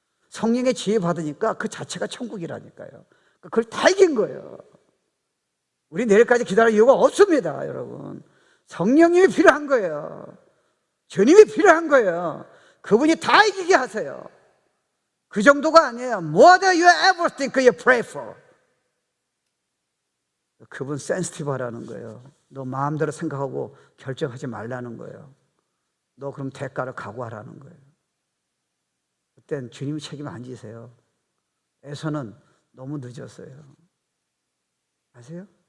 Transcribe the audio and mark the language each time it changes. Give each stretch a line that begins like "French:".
Korean: 성령의 지혜 받으니까 그 자체가 천국이라니까요. 그걸 다 이긴 거예요. 우리 내일까지 기다릴 이유가 없습니다, 여러분. 성령님이 필요한 거예요. 주님이 필요한 거예요. 그분이 다 이기게 하세요. 그 정도가 아니에요.
English: More than you ever think you pray for.
Korean: 그분 센시티브하라는 거예요. 너 마음대로 생각하고 결정하지 말라는 거예요. 너 그럼 대가를 각오하라는 거예요. 그땐 주님이 책임 안 지세요. 에서는 너무 늦었어요. 아세요?